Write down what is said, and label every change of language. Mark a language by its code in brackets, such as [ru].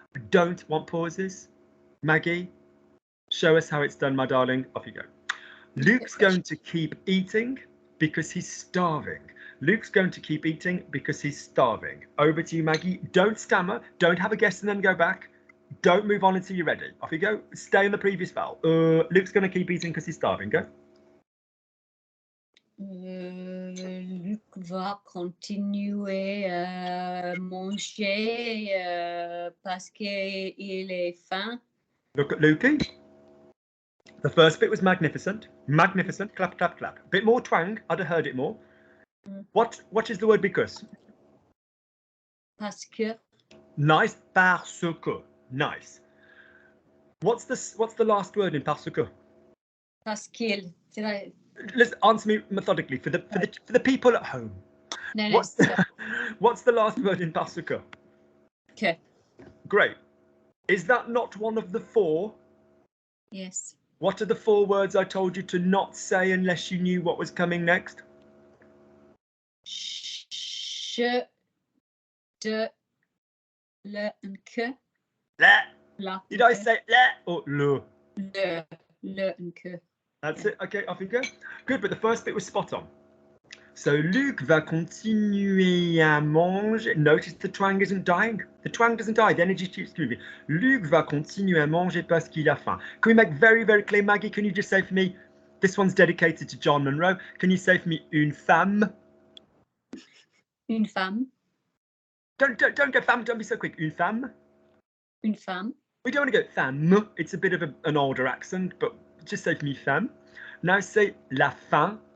[en] Don't want pauses. Maggie, show us how it's done, my darling. Off you go. Luke's going to keep eating because he's starving. Luke's going to keep eating because he's starving. Over to you, Maggie. Don't stammer. Don't have a guess and then go back. Don't move on until you're ready. Off you go. Stay on the previous vowel. Luke's going to keep eating because he's starving. Go. [fr] Luc va continuer à manger parce qu'il est faim. [en] Look at Lukey. The first bit was magnificent. Magnificent. Clap, clap, clap. A bit more twang. I'd have heard it more. What is the word because? [fr] Parce que. [en] Nice. Parce que. Nice. What's the last word in parce que? [fr] Parce qu'il. [en] Let's answer me methodically for the people at home. No, What's the last word in parce que? [fr] Que. [en] Great. Is that not one of the four? Yes. What are the four words I told you to not say unless you knew what was coming next? [fr] Je, de, le, and que. [en] Le. Did I say le or le? [fr] Le and que. [en] That's it. Okay, off you go. Good, but the first bit was spot on. So [fr] Luc va continuer à manger. [en] Notice the twang isn't dying. The twang doesn't die. The energy keeps moving. [fr] Luc va continuer à manger parce qu'il a faim. [en] Can we make very, very clear, Maggie? Can you just say for me, this one's dedicated to John Monroe. Can you say for me, [fr] une femme? Une femme. [en] Don't go femme. Don't be so quick. [fr] Une femme. Une femme. [en] We don't want to go femme. It's a bit of an older accent, but just say for me, femme. Now say [fr] la fin.